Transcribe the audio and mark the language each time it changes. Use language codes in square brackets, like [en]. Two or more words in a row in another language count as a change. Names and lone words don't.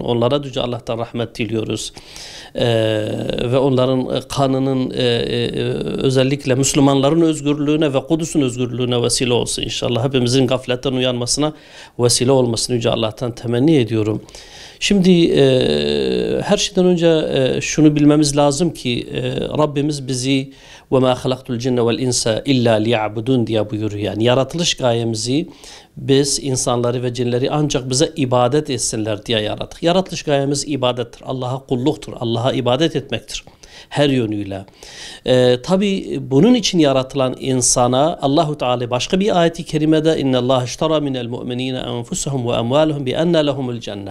[tr] Onlara Yüce Allah'tan rahmet diliyoruz. Ve onların kanının özellikle Müslümanların özgürlüğüne ve Kudüs'ün özgürlüğüne vesile olsun. İnşallah hepimizin gafletten uyanmasına vesile olmasını Yüce Allah'tan temenni ediyorum. Şimdi her şeyden önce şunu bilmemiz lazım ki Rabbimiz bizi [ar] وَمَا خَلَقْتُ الْجِنَّ وَالْاِنْسَ اِلَّا لِيَعْبُدُونَ [tr] diye buyuruyor. Yani yaratılış gayemizi biz insanları ve cinleri ancak bize ibadet etsinler diye yarattık. Yaratılış gayemiz ibadettir. Allah'a kulluktur. Allah'a ibadet etmektir. Her yönüyle. Tabi bunun için yaratılan insana Allahu Teala başka bir ayeti kerimede [ar] إن الله اشترى من المؤمنين أنفسهم وأموالهم بأن لهم الجنة.